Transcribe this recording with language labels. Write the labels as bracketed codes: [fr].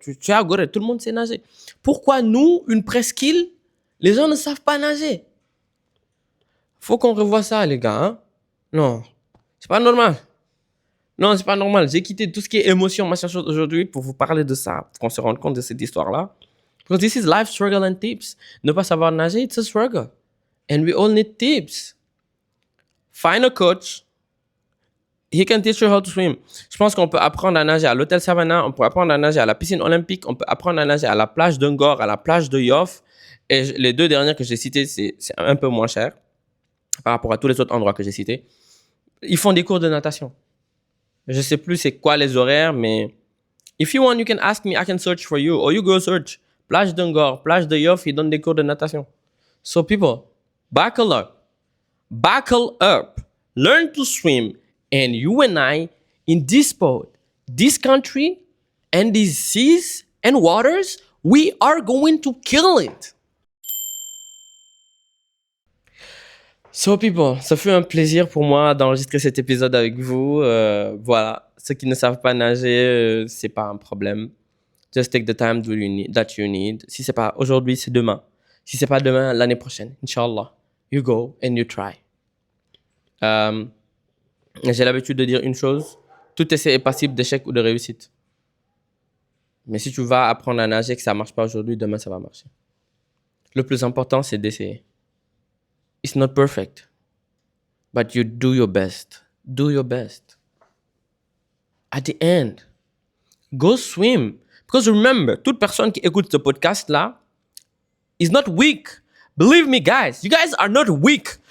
[fr] Tu es à Gorée, tout le monde sait nager. Pourquoi nous, une presqu'île, les gens ne savent pas nager? Faut qu'on revoie ça, les gars. Hein? Non, c'est pas normal. Non, c'est pas normal. J'ai quitté tout ce qui est émotion, machin chose aujourd'hui pour vous parler de ça, pour qu'on se rende compte de cette histoire-là. [en] Because this is life struggle and tips. [fr] Ne pas savoir nager, [en] it's a struggle. And we all need tips. Find a coach. He can teach you how to swim. [fr] Je pense qu'on peut apprendre à nager à l'hôtel Savannah, on peut apprendre à nager à la piscine olympique, on peut apprendre à nager à la plage d'Ungor, à la plage de Yoff. Et les deux dernières que j'ai citées, c'est un peu moins cher par rapport à tous les autres endroits que j'ai cités. Ils font des cours de natation. Je sais plus c'est quoi les horaires, mais [en] if you want, you can ask me, I can search for you. Or you go search. [fr] Plage d'Ungor, plage de Yoff, ils donnent des cours de natation. [en] So people, buckle up. Buckle up. Learn to swim. And you and I, in this boat, this country, and these seas and waters, we are going to kill it. So people, [fr] ça fut un plaisir pour moi d'enregistrer cet épisode avec vous. Voilà, ceux qui ne savent pas nager, c'est pas un problème. [en] Just take the time that you need. [fr] Si c'est pas aujourd'hui, c'est demain. Si c'est pas demain, l'année prochaine, Inch'Allah. [en] You go and you try. [fr] J'ai l'habitude de dire une chose, tout essai est passible d'échec ou de réussite. Mais si tu vas apprendre à nager et que ça ne marche pas aujourd'hui, demain ça va marcher. Le plus important, c'est d'essayer. [en] It's not perfect, but you do your best. Do your best. At the end, go swim. Because remember, [fr] toute personne qui écoute ce podcast-là [en] is not weak. Believe me, guys, you guys are not weak.